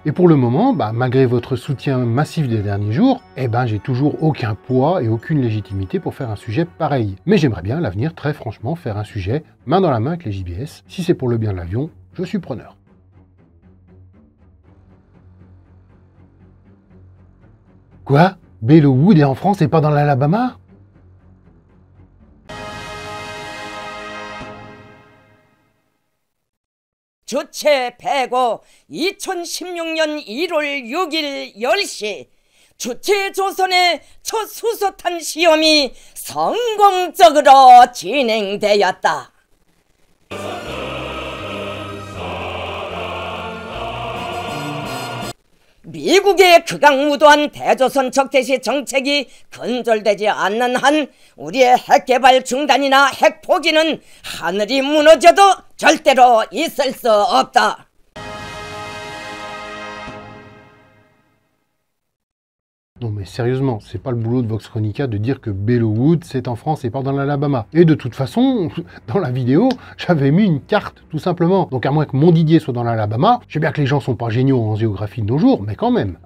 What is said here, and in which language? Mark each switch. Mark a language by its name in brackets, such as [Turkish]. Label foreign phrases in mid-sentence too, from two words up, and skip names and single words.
[French] Et pour le moment, malgré votre soutien massif des derniers jours, j'ai toujours aucun poids et aucune légitimité pour faire un sujet pareil. Mais j'aimerais bien à l'avenir, très franchement, faire un sujet main dans la main avec les JBS. Si c'est pour le bien de l'avion, je suis preneur. Quoi? Belleau Wood est en France et pas dans l'Alabama? [Korean] 주체 배고 2016년 1월 6일 10시 주체조선의 첫 수소탄 시험이 성공적으로 진행되었다. 미국의 극악무도한 대조선 적대시 정책이 근절되지 않는 한 우리의 핵개발 중단이나 핵 포기는 하늘이 무너져도 절대로 있을 수 없다. [French] Non mais sérieusement, c'est pas le boulot de Vox Chronica de dire que Belleau Wood c'est en France et pas dans l'Alabama. Et de toute façon, dans la vidéo, j'avais mis une carte, tout simplement. Donc à moins que Montdidier soit dans l'Alabama, je sais bien que les gens sont pas géniaux en géographie de nos jours, mais quand même.